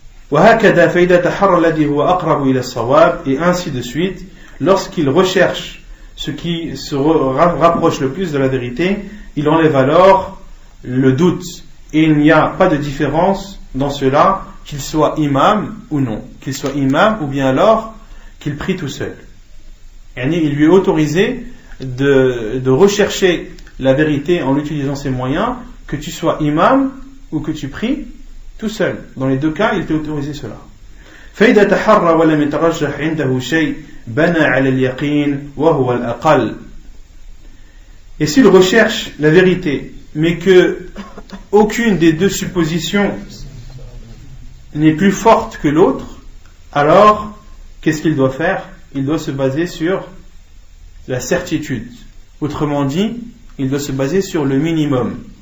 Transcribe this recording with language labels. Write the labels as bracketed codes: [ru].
[ar] وهكذا فإذا تحرى الذي هو أقرب إلى الصواب, [fr] et ainsi de suite, lorsqu'il recherche ce qui se rapproche le plus de la vérité, il enlève alors le doute, et il n'y a pas de différence dans cela, qu'il soit imam ou non, qu'il soit imam ou bien alors qu'il prie tout seul. Il lui est autorisé de rechercher la vérité en utilisant ses moyens, que tu sois imam ou que tu pries tout seul. Dans les 2 cas, il t'est autorisé cela. [ar] فإذا تحرى ولم يترجح عنده شيء بنى على اليقين وهو الأقل. [fr] Et s'il recherche la vérité mais que aucune des deux suppositions n'est plus forte que l'autre, alors qu'est-ce qu'il doit faire? Il doit se baser sur la certitude. Autrement dit, il doit se baser sur le minimum.